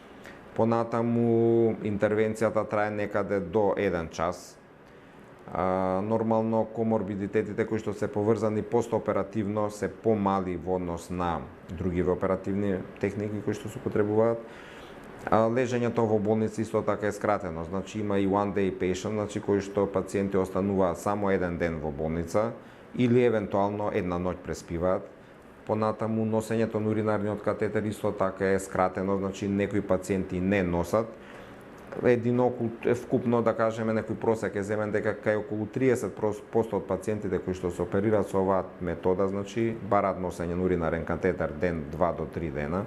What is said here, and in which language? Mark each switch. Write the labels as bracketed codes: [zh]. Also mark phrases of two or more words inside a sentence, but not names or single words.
[mk] Понатаму интервенцијата трае некаде до 1 час. Нормално коморбидитетите кои што се поврзани постоперативно се помали во однос на други оперативни техники кои што се употребуваат. Лежењето во болница исто така е скратено, значи има и [en] one day patient, [mk] значи кои што пациенти остануваат само еден ден во болница или евентуално една ноќ преспиваат. Понатаму носењето на уринарниот катетер исто така е скратено, значи некои пациенти не носат. Вкупно, да кажеме, некој просек е земен дека кај околу 30% од пациентите кои што се оперираат со оваа метода, значи бараат носење на уринарен катетер ден, 2 до 3 дена.